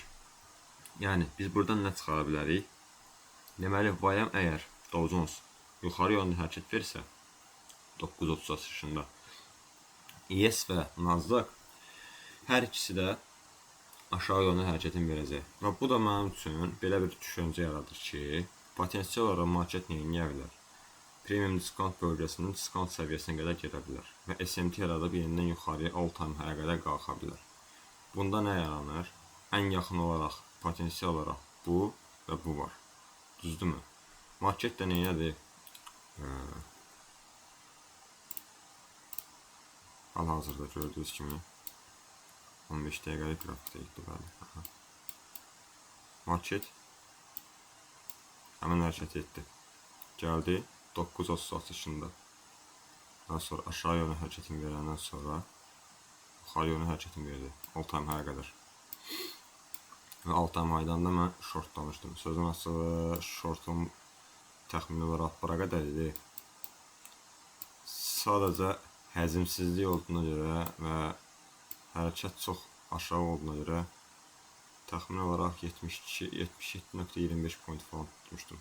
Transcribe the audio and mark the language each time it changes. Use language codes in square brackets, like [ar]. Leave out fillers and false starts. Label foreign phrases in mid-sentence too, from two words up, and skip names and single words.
[az] Yəni biz buradan nə çıxara bilərik? Deməli, Vayam əgər Dow Jones yuxarı yönlü hərəkət versə 9.30 açılışında, ES və Nasdaq hər ikisi də aşağı yönlü hərəkətin verəcək. Və bu da mənim üçün belə bir düşüncə yaradır ki, potensial olaraq market nəyə bilər? Premium diskont bölgəsinin diskont səviyyəsinə qədər gedə bilər və SMT yaradıb yenidən yuxarıya [en] all time high-ə [az] qədər qalxa bilər. Bunda nə yaranır? Ən yaxın olaraq potensial olaraq bu və bu var. Düzdürmü? Market də neyədir? Hal-hazırda gördüyünüz kimi 15 dəqiqəlik qrafikdə etdi. Market həmin hərəkət etdi. Gəldi 9.30 açışında. Daha sonra aşağı yönlü hərəkətin verəndən sonra yuxarı yönlü hərəkətin verdi. [en] All time high [az] qədər. Və [en] all time high-dan [az] da mən shortlamışdım. Sözün asılı shortum təxmini olaraq bura qədər idi. Sadəcə həzimsizlik olduğuna görə və hərəkət çox aşağı olduğuna görə təxmini olaraq 77.25 point falan tutmuşdum.